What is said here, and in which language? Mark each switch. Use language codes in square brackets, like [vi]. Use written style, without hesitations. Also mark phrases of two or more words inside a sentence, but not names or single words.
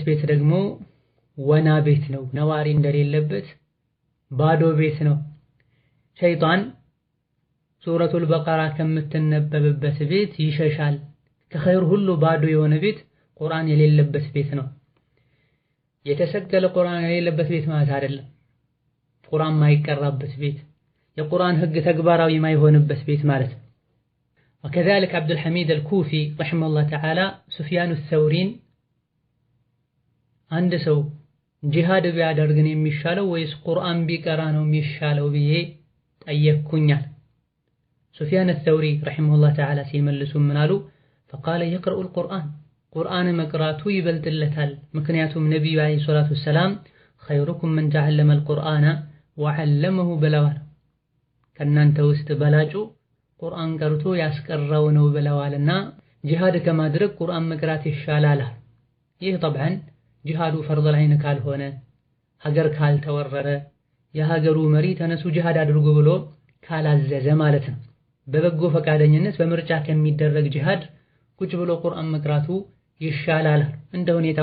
[am] ቤት ደግሞ ወና ቤት ነው። ነዋሪ እንደሌለበት ባዶ ቤት ነው። ሸይጣን ሱረቱል በቀራ ከምትነበብበት ቤት ይሸሻል። ከኸይር ሁሉ ባዶ የሆነ ቤት ቁርአን የሌለበት ቤት ነው። የተሰቀለ ቁርአን የሌለበት ቤት ማለት አይደለም። ቁርአን ማይቀራበት ቤት፣ የቁርአን ህግ ተግባራዊ ማይሆንበት ቤት ማለት ነው። [ar] وكذلك عبد الحميد الكوفي رحمه الله تعالى سفيان الثوري [am] አንድ ሰው ጂሃድ ቢያደርግ ነው የሚሻለው ወይስ ቁርአን ቢቀራ ነው የሚሻለው ብዬ ጠየቅኩኛል። ሱፊያን [ar] الثوري رحمه الله تعالى [am] ሲመልሱ ምን አሉ? [ar] فقال يقرأ القرآن [am] ቁርአን መቅራቱ ይበልጥለታል። ምክንያቱም ነብዩ [ar] عليه الصلاة والسلام خيركم من تعلم القرآن وعلمه [am] ብለዋል። ከናንተ ውስጥ በላጩ ቁርአን ቀርቶ ያስቀራው ነው ብለዋልና ጂሃድ ከማድረግ ቁርአን መቅራት ይሻላል። ይህ طبعا ጂሃዱ ፈርድ ዐይን ካልሆነ ሀገር ካልተወረረ የሀገሩ መሪ ተነሱ ጂሃድ አድርጉ ብሎ ካላዘዘ ማለት ነው። በበጎ ፈቃደኝነት በምርጫ ከሚደረግ ጂሃድ ቁጭ ብሎ ቁርአን መቅራቱ ይሻላል። እንደ ሁኔታው